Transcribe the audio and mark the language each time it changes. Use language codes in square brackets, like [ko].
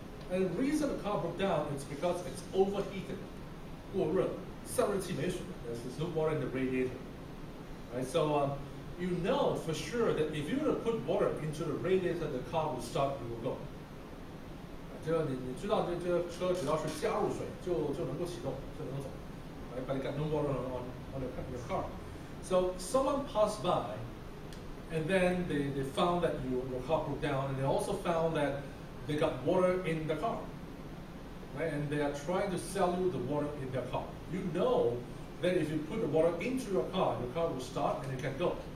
[en] And the reason the car broke down is because it's overheated. [zh] 过热，散热器没水。 [en] There's no water in the radiator. Right, so you know for sure that if you were to put water into the radiator, the car will start, it will go. [zh] 你知道这个车只要是加入水就能够启动，就能够走。 [en] Right, but you got no water on your car. So someone passed by, and then they found that your car broke down, and they also found that they got water in the car. Right, and they are trying to sell you the water in their car. You know that if you put the water into your car will start and it can go.